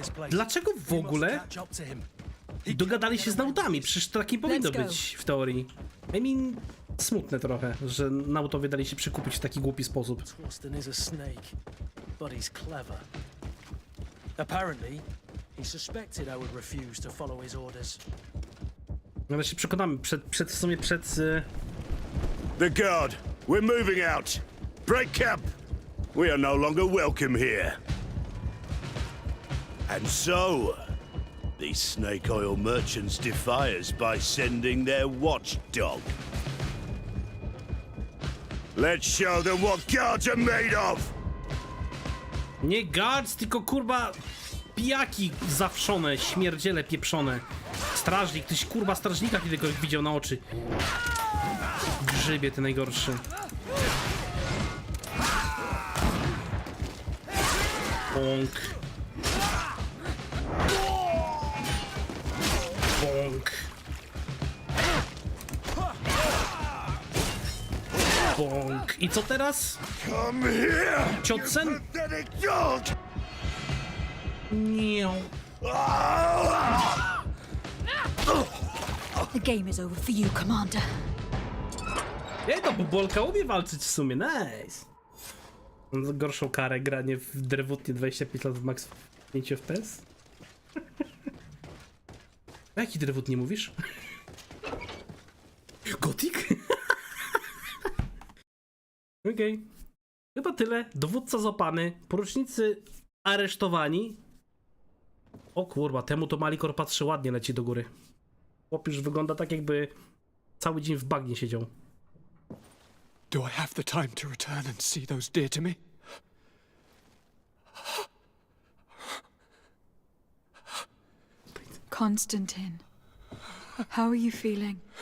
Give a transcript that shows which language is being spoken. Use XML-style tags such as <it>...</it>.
<pl>Dlaczego w ogóle dogadali się z nautami? Przecież to tak nie powinno być w teorii.</pl> <en>I mean,</en> <pl>smutne trochę, że nautowie dali się przekupić w taki głupi sposób.</pl> <en>Torsten is a snake, but he's clever. Apparently, he suspected I would refuse to follow his orders.</en> <pl>Ale się przekonamy, przed w sumie przed...</pl> <en>The guard, we're moving out. Break camp. We are no longer welcome here. And so, these snake oil merchants defy us by sending their watchdog. Let's show them what guards are made of!</en> <pl>Nie guards, tylko kurwa pijaki zawszone, śmierdziele pieprzone. Strażnik, tyś kurwa strażnika kiedyś widział na oczy. Grzybie ty najgorszy. Bąk. Bąk. Bąk. I co teraz?</pl> <en>Come here!</en> <pl>Ciotsen?</pl> <en>Pathetic dog!</en> <pl>Nie.</pl> <en>The game is over for you, Commander.</en> <pl>Ej, to bubolka umie walczyć w sumie, nice. Mam za gorszą karę granie w drewutnie 25 lat w max 5 FPS. A jaki drewut nie mówisz? Gothic? Okej. Chyba tyle. Dowódca złapany, porucznicy aresztowani. O kurwa, temu to Malikor patrzy ładnie, leci do góry. Chłop już wygląda tak, jakby cały dzień w bagnie siedział.</pl> <en>Do I have the time to return and see those dear to me? Constantine, how are you feeling?</en>